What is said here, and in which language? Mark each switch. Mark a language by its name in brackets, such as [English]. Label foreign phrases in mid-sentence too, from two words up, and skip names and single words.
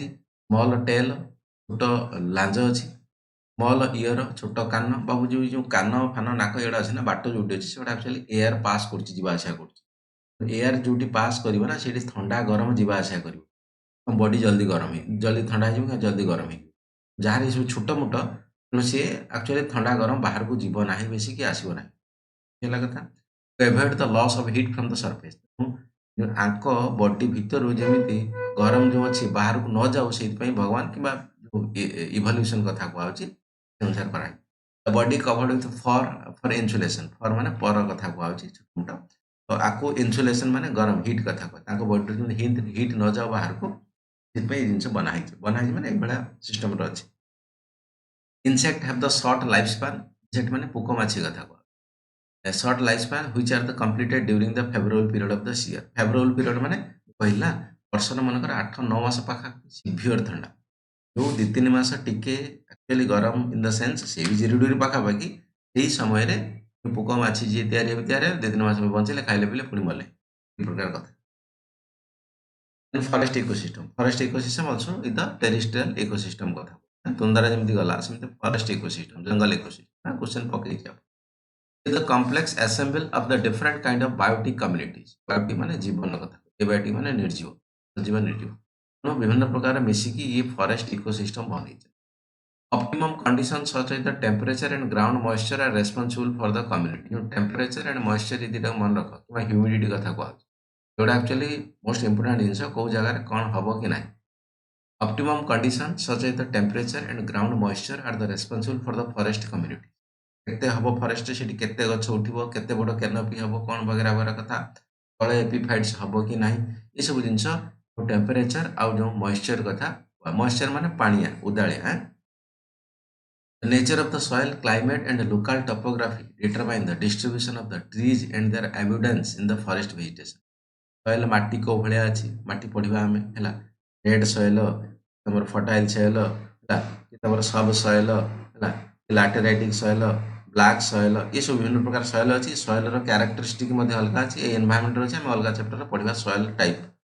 [English] small tail [Odia] ଛୋଟ ଲାଞ୍ଜ ଅଛି [English] small ear [Odia] ଛୋଟ କାନ ବାବୁ ଯୋଉ କାନ ଫାନ ନାକ ଏଗୁଡ଼ା ଅଛି ନା ବାଟ ଯୋଉଠି ଅଛି ସେଗୁଡ଼ା ଆକ୍ଚୁଆଲି [English] air pass [Odia] କରୁଛି ଯିବା ଆସିବା କରୁଛି ଏୟାର ଯୋଉଠି ପାସ୍ କରିବ ନା ସେଇଠି ଥଣ୍ଡା ଗରମ ଯିବା ଆସିବା କରିବ ବଡି ଜଲ୍ଦି ଗରମ ଜଲ୍ଦି ଥଣ୍ଡା ହେଇଯିବ ଜଲ୍ଦି ଗରମ ହେଇଯିବ ଯାହାର ଏସବୁ ଛୋଟ ମୋଟ ତେଣୁ ସିଏ ଆକ୍ଚୁଆଲି ଥଣ୍ଡା ଗରମ ବାହାରକୁ ଯିବ ନାହିଁ ବେଶୀ କି ଆସିବ ନାହିଁ ହେଲା କଥା। [English] to avoid the loss of heat from the surface। [Odia] ଆଙ୍କ ବଡି ଭିତରୁ ଯେମିତି ଗରମ ଯୋଉ ଅଛି ବାହାରକୁ ନ ଯାଉ ସେଇଥିପାଇଁ ଭଗବାନ କିମ୍ବା ଇଭଲ୍ୟୁସନ କଥା କୁହାହଉଛି ସେ ଅନୁସାରେ କରାହେଇଛି। [English] The body covered with for insulation। [Odia] for ମାନେ ପର କଥା କୁହାହଉଛି ଛୋଟ ମୋଟ। ତ ଆକୁ ଇନ୍ସୁଲେସନ ମାନେ ଗରମ ହିଟ୍ କଥା କୁହା। ତାଙ୍କ ବଡିରୁ ଯେମିତି ହିଟ୍ ନ ଯାଉ ବାହାରକୁ ସେଥିପାଇଁ ଏଇ ଜିନିଷ ବନାହେଇଛି। ବନାହେଇଛି ମାନେ ଏଇଭଳିଆ ସିଷ୍ଟମରେ ଅଛି। [English] insect have the short life span. [Odia] ଇନସେକ୍ଟ ମାନେ ପୋକ ମାଛି କଥା କୁହା। [English] A short lifespan which are the completed during the February period of the year। February period [Odia] ମାନେ କହିଲା ବର୍ଷର ମନେକର 8-9 ମାସ ପାଖାପାଖି ସିଭିୟର ଥଣ୍ଡା, ଯୋଉ 2-3 ମାସ ଟିକେ ଆକ୍ଚୁଆଲି ଗରମ [English] in the sense [Odia] ସେ ବି 0 ପାଖାପାଖି, ସେଇ ସମୟରେ ପୋକ ମାଛି ଯିଏ ତିଆରି ହେବେ 2-3 ମାସ ବଞ୍ଚିଲେ, ଖାଇଲେ ପିଇଲେ ପୁଣି ମଲେ, ଏ ପ୍ରକାର କଥା। [English] forest ecosystem. forest ecosystem also is the terrestrial ecosystem [Odia] କଥା। ତୁନ୍ଦାରା ଯେମିତି ଗଲା ସେମିତି [English] forest ecosystem [Odia] ଜଙ୍ଗଲ [English] ecosystem question [Odia] ପକେଇଛି ଆପଣ। [English] The complex assemble of the different kind of biotic communities। [Odia] biotic ମାନେ ଜୀବନ କଥା, abiotic ମାନେ ନିର୍ଜୀବ, ସଜୀବ ନିର୍ଜୀବ। ତେଣୁ ବିଭିନ୍ନ ପ୍ରକାର ମିଶିକି ଇଏ ଫରେଷ୍ଟ ଇକୋସିଷ୍ଟମ ବନେଇଛି। [English] Optimum conditions such as the temperature and ground moisture are responsible for the community। [Odia] ଯୋଉ [English] temperature and moisture [Odia] ଏ ଦିଟାକୁ ମନେ ରଖ, କିମ୍ବା ହ୍ୟୁମିଡିଟି କଥା କୁହାଯାଉଛି, ଯୋଉଟା ଆକ୍ଚୁଆଲି [English] most important [Odia] ଜିନିଷ, କୋଉ ଜାଗାରେ କ'ଣ ହବ କି ନାହିଁ। [English] Optimum conditions such as the temperature and ground moisture are the responsible for the forest community। [Odia] କେତେ ହବ ଫରେଷ୍ଟ, ସେଠି କେତେ ଗଛ ଉଠିବ, କେତେ ବଡ଼ କ୍ୟାନୋପି ହବ, କ'ଣ ବଗେରା ବଗେରା କଥା, ତଳେ ଏପିଫାଇଟ୍ସ ହବ କି ନାହିଁ, ଏସବୁ ଜିନିଷ ଟେମ୍ପରେଚର ଆଉ ଯେଉଁ ମଏଶ୍ଚର କଥା। ମଏଶ୍ଚର ମାନେ ପାଣିଆ ଉଦାଳିଆ। [English] The nature of the soil, climate and local topography determine the distribution of the trees and their abundance in the forest vegetation। [Odia] ସଏଲ ମାଟି କୋଉ ଭଳିଆ ଅଛି, ମାଟି ପଢିବା ଆମେ ହେଲା। [English] red soil, [Odia] ତମର [English] fertile soil [Odia] ହେଲା, କି ତମର [English] sub soil [Odia] ହେଲା, [English] lateritic soil, black soil, [Odia] ଏସବୁ ବିଭିନ୍ନ ପ୍ରକାର ସଏଲ ଅଛି। ସଏଲର କ୍ୟାରେକ୍ଟରିଷ୍ଟିକ୍ ମଧ୍ୟ ଅଲଗା ଅଛି। ଏଇ ଏନଭାୟରମେଣ୍ଟରେ ଅଛି, ଆମେ ଅଲଗା ଚାପ୍ଟରରେ ପଢିବା [English] soil type.